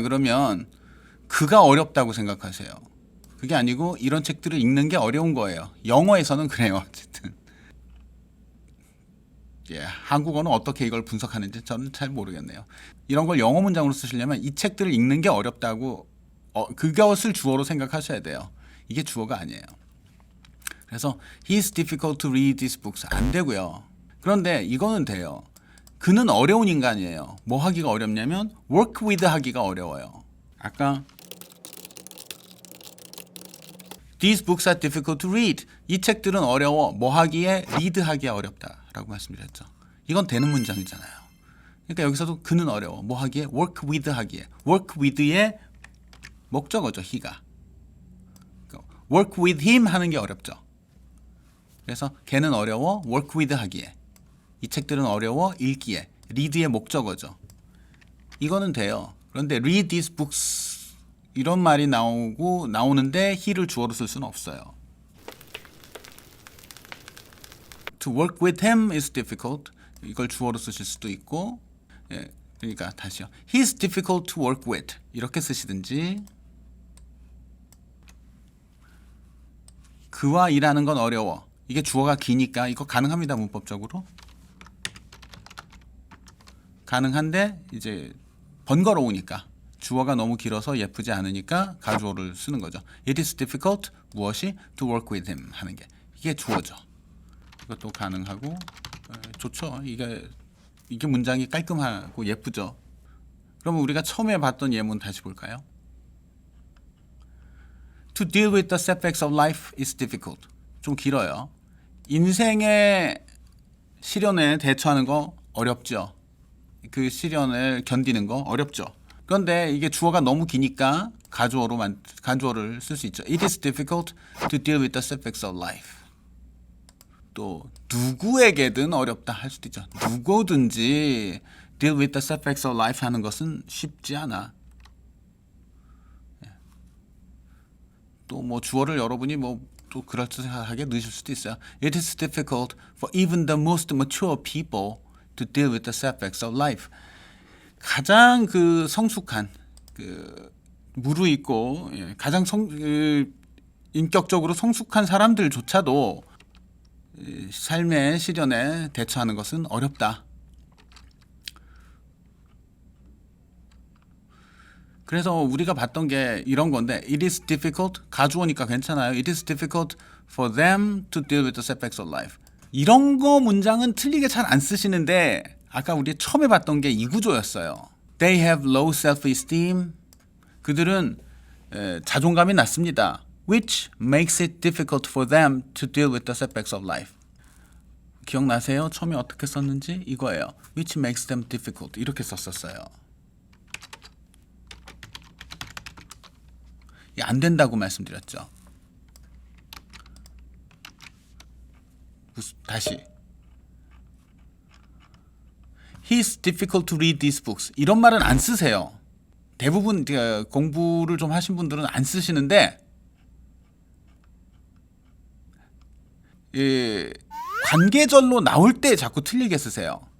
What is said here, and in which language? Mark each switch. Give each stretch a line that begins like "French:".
Korean: 그러면 그가 어렵다고 생각하세요. 그게 아니고 이런 책들을 읽는 게 어려운 거예요. 영어에서는 그래요. 어쨌든. 예, 한국어는 어떻게 이걸 분석하는지 저는 잘 모르겠네요. 이런 걸 영어 문장으로 쓰시려면 이 책들을 읽는 게 어렵다고 그것을 주어로 생각하셔야 돼요. 이게 주어가 아니에요.
English: 그래서 He's difficult to read these books
Korean: 안 되고요. 그런데 이거는 돼요. 그는 어려운 인간이에요. 뭐 하기가 어렵냐면 work with 하기가 어려워요. 아까
English: These books are difficult to read.
Korean: 이 책들은 어려워. 뭐 하기에 read 하기가 어렵다라고 말씀드렸죠. 이건 되는 문장이잖아요. 그러니까 여기서도 그는 어려워. 뭐 하기에 work with 하기에. work with의 목적어죠. he가.
English: work with him
Korean: 하는 게 어렵죠. 그래서 걔는 어려워. work with 하기에. 이 책들은 어려워. 읽기에. read의 목적어죠. 이거는 돼요. 그런데
English: read these books
Korean: 이런 말이 나오는데 he를 주어로 쓸 수는 없어요.
English: To work with him is difficult.
Korean: 이걸 주어로 쓰실 수도 있고, 예, 그러니까 다시요.
English: He's difficult to work with.
Korean: 이렇게 쓰시든지. 그와 일하는 건 어려워. 이게 주어가 기니까 이거 가능합니다. 문법적으로. 가능한데 이제 번거로우니까. 주어가 너무 길어서 예쁘지 않으니까 가주어를 쓰는 거죠.
English: It is difficult
Korean: 무엇이
English: to work with him
Korean: 하는 게 이게 주어죠. 이것도 가능하고 좋죠. 이게 문장이 깔끔하고 예쁘죠. 그러면 우리가 처음에 봤던 예문 다시 볼까요?
English: To deal with the setbacks of life is difficult.
Korean: 좀 길어요. 인생의 시련에 대처하는 거 어렵죠. 그 시련을 견디는 거 어렵죠. 그런데 이게 주어가 너무 기니까 가주어를 쓸 수 있죠.
English: It is difficult to deal with the setbacks of life.
Korean: 또 누구에게든 어렵다 할 수도 있죠. 누구든지
English: deal with the setbacks of life
Korean: 하는 것은 쉽지 않아. 또 뭐 주어를 여러분이 뭐 또 그럴듯하게 넣으실 수도 있어요.
English: It is difficult for even the most mature people to deal with the setbacks of life.
Korean: 가장 그 성숙한 그 무르익고 가장 인격적으로 성숙한 사람들조차도 삶의 시련에 대처하는 것은 어렵다. 그래서 우리가 봤던 게 이런 건데
English: It is difficult
Korean: 가주어니까 괜찮아요.
English: It is difficult for them to deal with the setbacks of life.
Korean: 이런 거 문장은 틀리게 잘 안 쓰시는데 아까 우리 처음에 봤던 게 이 구조였어요.
English: They have low self-esteem.
Korean: 그들은 자존감이 낮습니다.
English: Which makes it difficult for them to deal with the setbacks of life.
Korean: 기억나세요? 처음에 어떻게 썼는지 이거예요.
English: Which makes them difficult.
Korean: 이렇게 썼었어요. 안 된다고 말씀드렸죠. 다시.
English: He's difficult to read these books.
Korean: 이런 말은 안 쓰세요. 대부분 공부를 좀 하신 분들은 안 쓰시는데 관계절로 나올 때 자꾸 틀리게 쓰세요.